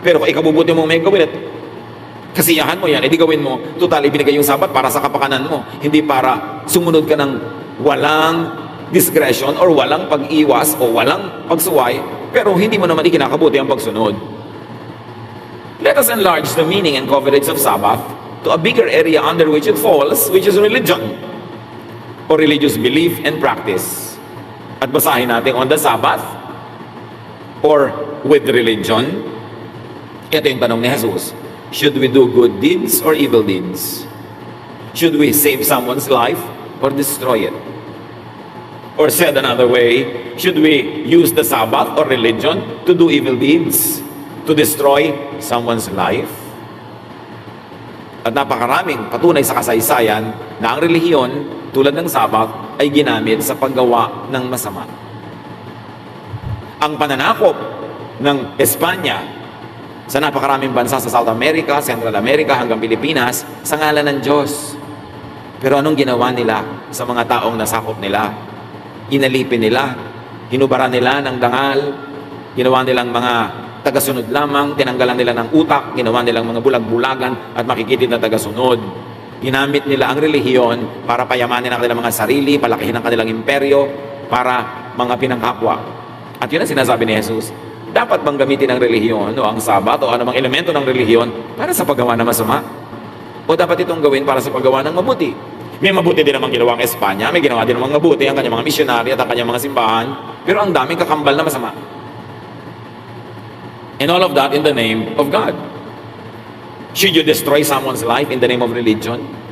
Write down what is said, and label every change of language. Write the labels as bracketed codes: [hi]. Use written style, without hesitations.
[tl] Pero kung ikabubuti mo may gawin at kasiyahan mo yan, edi gawin mo, total ibinigay yung Sabat para sa kapakanan mo, hindi para sumunod ka ng walang discretion or walang pag-iwas o walang pagsuway, pero hindi mo naman ikinakabuti ang pagsunod. [en] Let us enlarge the meaning and coverage of Sabbath to a bigger area under which it falls, which is religion or religious belief and practice. [tl] At basahin natin [en] on the Sabbath or with religion. [tl] Ito yung tanong ni Jesus. [en] Should we do good deeds or evil deeds? Should we save someone's life or destroy it? Or said another way, should we use the Sabbath or religion to do evil deeds, to destroy someone's life? [tl] At napakaraming patunay sa kasaysayan na ang relihiyon, tulad ng Sabbath, ay ginamit sa paggawa ng masama. Ang pananakop ng Espanya sa napakaraming bansa sa South America, Central America, hanggang Pilipinas, sa ngalan ng Diyos. Pero anong ginawa nila sa mga taong nasakop nila? Inalipin nila, hinubaran nila ng dangal, ginawa nilang mga tagasunod lamang, tinanggalan nila ng utak, ginawa nilang mga bulag-bulagan at makikitid na tagasunod. Ginamit nila ang relihiyon para payamanin ang kanilang mga sarili, palakihin ang kanilang imperyo, para mga pinangkapwa. At yun ang sinasabi ni Jesus, dapat bang gamitin ang relihiyon o ang Sabat o anumang elemento ng relihiyon para sa paggawa ng masama? O dapat itong gawin para sa paggawa ng mabuti? May mabuti din naman ginawa ang Espanya, may ginawa din naman mabuti ang kanyang mga misyonary at ang kanyang mga simbahan, pero ang daming kakambal na masama. [en] And all of that in the name of God. Should you destroy someone's life in the name of religion?